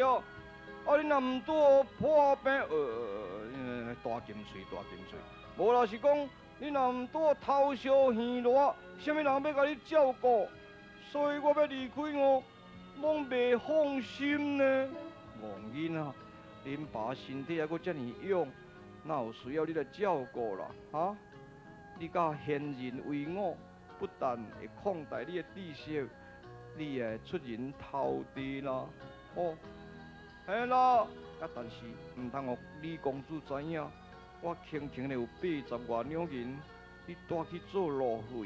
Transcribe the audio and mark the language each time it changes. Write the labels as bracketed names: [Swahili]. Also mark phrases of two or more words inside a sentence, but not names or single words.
[Min Nan Chinese] 你若毋拄破病，大金穗，无啦是讲你若毋拄头烧耳热，啥物人要甲你照顾？所以我要离开拢袂放心呢。王囡啊，恁爸身体还阁遮尔勇，哪有需要你来照顾啦？你甲贤人为伍，不但会扩大你的知识，你也会出人头地啦。嘿啦，但是毋通互李公主知影，我轻轻的有80万两银，你带去做路费。